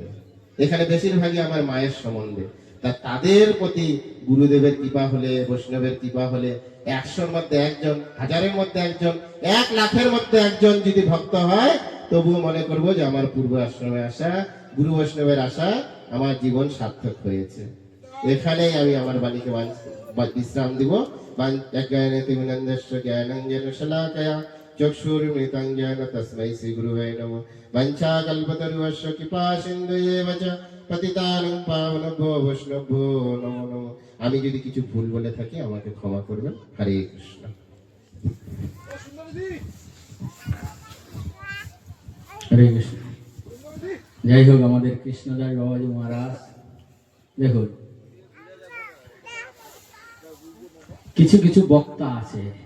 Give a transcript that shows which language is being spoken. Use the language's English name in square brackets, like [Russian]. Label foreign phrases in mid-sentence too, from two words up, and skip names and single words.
[Bangla] এখানে বেশিরভাগই আমার মায়ের সম্বন্ধে। তা তাদের প্রতি গুরুদেবের কৃপা হলে, বৈষ্ণবের কৃপা হলে, 100-র মধ্যে 1 জন, 1000-এর মধ্যে 1 জন, 1 লাখের মধ্যে 1 জন যদি ভক্ত হয়, তবুও মনে করবো যে আমার পূর্ব আশ্রমে আসা, গুরু বৈষ্ণবের আসা, আমার জীবন সার্থক হয়েছে। এখানেই আমি আমার বাণীকে বিশ্রাম দিব। [Sanskrit] চক্ষুর্মৃতং তস্मै শ্রী গুরুবে নমঃ। বঞ্চাকল্পতরুশ্চ কৃপা সিন্ধুয়েব চ পতিতানাং পাবনেভ্যো বৈষ্ণবেভ্যো নমো নমঃ। [Bangla] আমি যদি কিছু ভুল বলে থাকি আমাকে ক্ষমা করবেন। হরে কৃষ্ণ। হরে কৃষ্ণ। যাই হোক, আমাদের কৃষ্ণদাস বাবাজি মহারাজ, দেখুন কিছু কিছু বক্তা আছে,